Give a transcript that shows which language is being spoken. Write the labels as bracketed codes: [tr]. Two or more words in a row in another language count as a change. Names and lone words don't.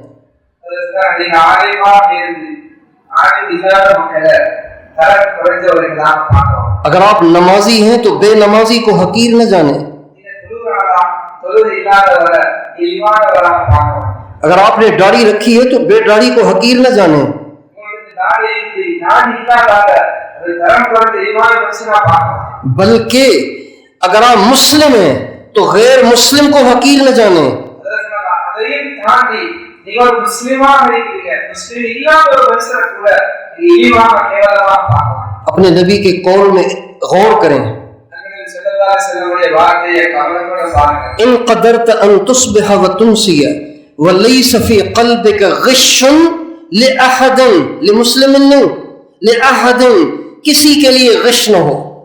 [ur] اگر آپ نمازی ہیں تو بے نمازی کو حقیر نہ جانیں، اگر آپ نے داڑھی رکھی ہے تو بے داڑھی کو حقیر نہ جانیں، بلکہ اگر آپ مسلم ہیں تو غیر مسلم کو حقیر نہ جانیں. اپنے نبی کے قول میں غور کریں. [ar] إن قدرت أن تصبح وتمسي وليس في قلبك غش لأحد, लिमुस्लिमिन नहीं, लिअहदिन, [ur] کسی کے لیے غش نہ ہو.